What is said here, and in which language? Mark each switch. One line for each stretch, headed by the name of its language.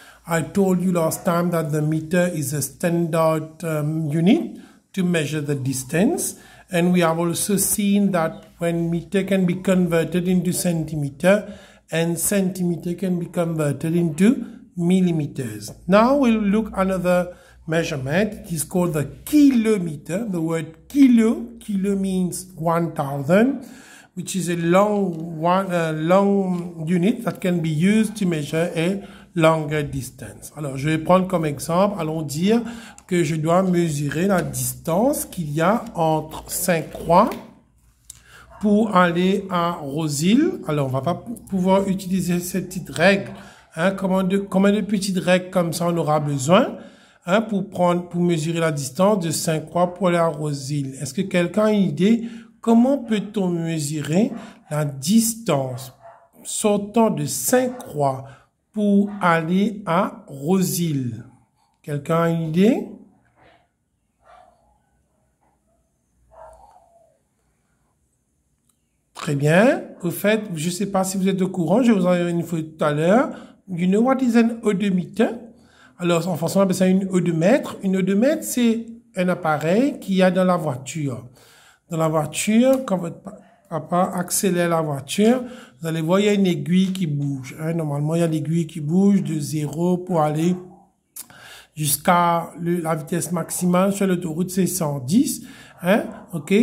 English: I told you last time that the meter is a standard unit to measure the distance, and we have also seen that when meter can be converted into centimeter and centimeter can be converted into millimeters. Now we'll look another measurement. It is called the kilometer. The word kilo means 1000, which is a long unit that can be used to measure a longer distance.
French: Alors, je vais prendre comme exemple, allons dire que je dois mesurer la distance qu'il y a entre 5 croix pour aller à Rosil. Alors, on va pas pouvoir utiliser cette petite règle. Hein, combien de petites règles comme ça on aura besoin? Hein, pour mesurer la distance de 5 croix pour aller à Rosil. Est-ce que quelqu'un a une idée? Comment peut-on mesurer la distance sortant de 5 croix pour aller à Rosil? Quelqu'un a une idée? Très bien. Au fait, je ne sais pas si vous êtes au courant, je vous en ai une photo tout à l'heure.
English: You know what is an odometer?
French: Alors, en français, on appelle ça une odomètre. Une odomètre, c'est un appareil qu'il y a dans la voiture. Dans la voiture, quand votre papa accélère la voiture, vous allez voir, il y a une aiguille qui bouge. Hein. Normalement, il y a l'aiguille qui bouge de 0 pour aller jusqu'à la vitesse maximale sur l'autoroute, c'est 110. Hein. OK?